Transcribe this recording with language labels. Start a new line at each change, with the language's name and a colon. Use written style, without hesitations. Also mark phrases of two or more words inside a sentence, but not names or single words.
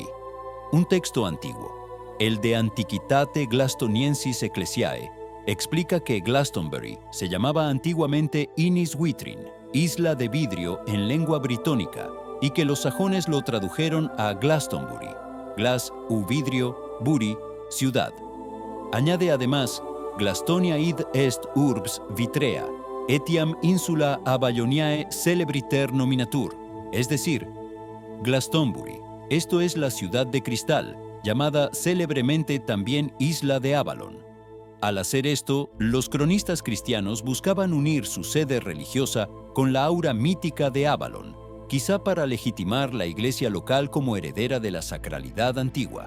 Spanish: Un texto antiguo, el de Antiquitate Glastoniensis Ecclesiae, explica que Glastonbury se llamaba antiguamente Inis Witrin, isla de vidrio en lengua britónica, y que los sajones lo tradujeron a Glastonbury, glas u vidrio, bury, ciudad. Añade además,
Latin: Glastonia id est urbs vitrea, etiam insula Avalloniae celebriter nominatur,
Spanish: es decir, Glastonbury, esto es la ciudad de cristal, llamada célebremente también Isla de Avalon. Al hacer esto, los cronistas cristianos buscaban unir su sede religiosa con la aura mítica de Avalon, quizá para legitimar la iglesia local como heredera de la sacralidad antigua.